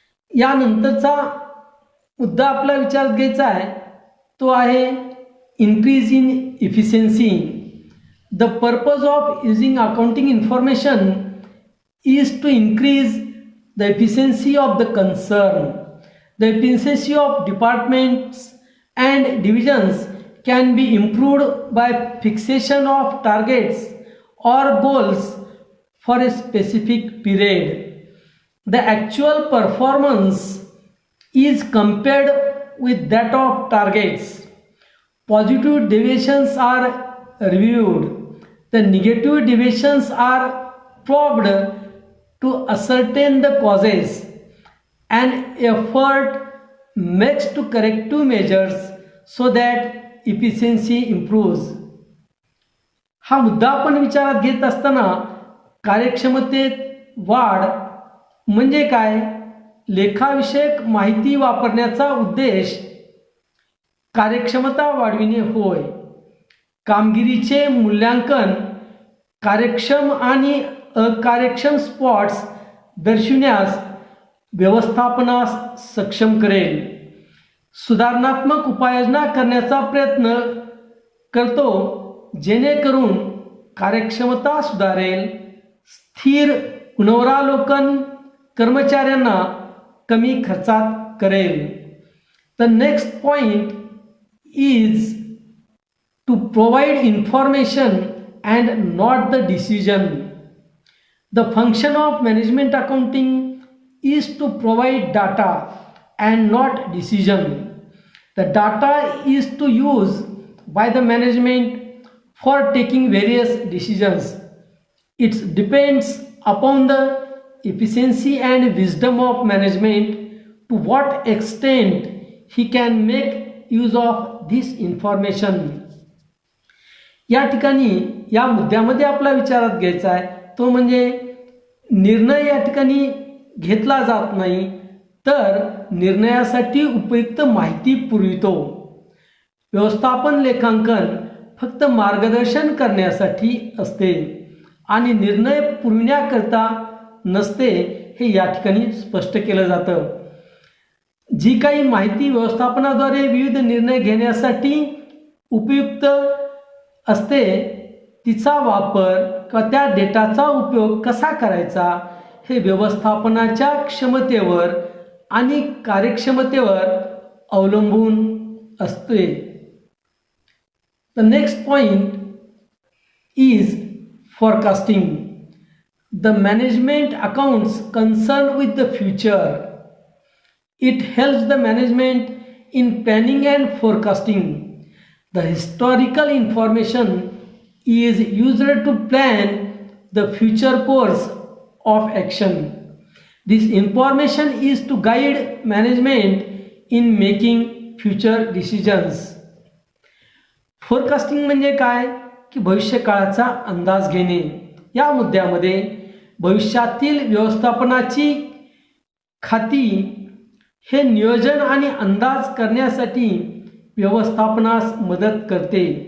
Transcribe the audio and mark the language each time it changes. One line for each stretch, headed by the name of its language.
Marathi: यानंतरचा मुद्दा आपला विचारात घ्यायचा आहे तो आहे
English: Increase in efficiency. The purpose of using accounting information is to increase the efficiency of the concern. The efficiency of departments and divisions can be improved by fixation of targets or goals for a specific period. The actual performance is compared with that of targets. Positive deviations are reviewed. The negative deviations are probed to ascertain the causes. An effort makes to corrective measures so that efficiency improves.
Marathi: हा मुद्दा आपण विचारात घेत असताना कार्यक्षमतेत वाढ म्हणजे काय, लेखाविषयक माहिती वापरण्याचा उद्देश कार्यक्षमता वाढविणे होय. कामगिरीचे मूल्यांकन कार्यक्षम आणि अकार्यक्षम स्पॉट्स दर्शविण्यास व्यवस्थापनास सक्षम करेल. सुधारणात्मक उपाययोजना करण्याचा प्रयत्न करतो जेणेकरून कार्यक्षमता सुधारेल. स्थिर पुनरावलोकन कर्मचाऱ्यांना कमी खर्चात करेल.
English: The next point is to provide information and not the decision. The function of management accounting is to provide data and not decision. The data is to use by the management for taking various decisions. It depends upon the efficiency and wisdom of management to what extent he can make use of this information.
Marathi: या ठिकाणी या मुद्द्यामध्ये आपला विचारात घ्यायचा आहे तो म्हणजे निर्णय या ठिकाणी घेतला जात नाही तर निर्णयासाठी उपयुक्त माहिती पुरवितो. व्यवस्थापन लेखांकन फक्त मार्गदर्शन करण्यासाठी असते आणि निर्णय पुरविण्याकरता नसते हे या ठिकाणी स्पष्ट केलं जातं. जी काही माहिती व्यवस्थापनाद्वारे विविध निर्णय घेण्यासाठी उपयुक्त असते तिचा वापर किंवा त्या डेटाचा उपयोग कसा करायचा हे व्यवस्थापनाच्या क्षमतेवर आणि कार्यक्षमतेवर अवलंबून असते.
English: The next point is forecasting. The management accounts concerned with the future. It helps the management in planning and forecasting. The historical information is used to plan the future course of action. This information is to guide management in making future decisions.
Marathi: Forecasting म्हणजे काय की भविष्यकाळाचा अंदाज घेणे. या मुद्द्यामध्ये भविष्यातील व्यवस्थापनाची खाती हे नियोजन आणि अंदाज करण्यासाठी व्यवस्थापनास मदत करते.